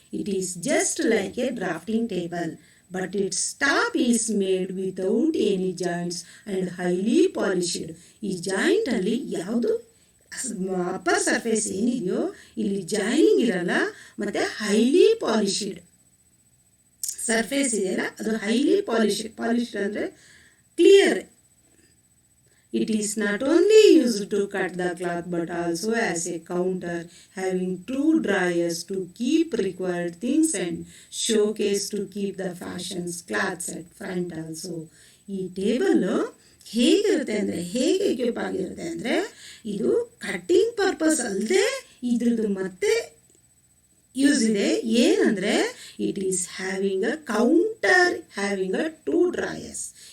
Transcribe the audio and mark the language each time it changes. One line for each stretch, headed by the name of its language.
English: It is just like a drafting table, but its top is made without any joints and highly polished.
Kannada: ಈ ಜಾಯಿಂಟಲ್ಲಿ ಯಾವುದು upper surface ಏನಿದೆಯೋ ಇಲ್ಲಿ joining ಇರಲ್ಲ, ಮತ್ತು highly polished surface ಇದೆಯಲ್ಲ ಅದು ಹೈಲಿ ಪಾಲಿಶ್ಡ್ ಅಂದರೆ clear.
English: It is not only used to cut the cloth but also as a counter, having two dryers to keep required things and showcase to keep the fashions cloths at front also.
Kannada: ಈ table ಹೇಗಿರುತ್ತೆ ಅಂದರೆ, ಹೇಗೆ equip ಆಗಿರುತ್ತೆ ಅಂದರೆ, ಇದು cutting purpose ಅಲ್ಲದೆ ಇದ್ರದ್ದು ಮತ್ತೆ ಯೂಸ್ ಇದೆ.
English: ಏನಂದರೆ it is having a counter, having a two drawers.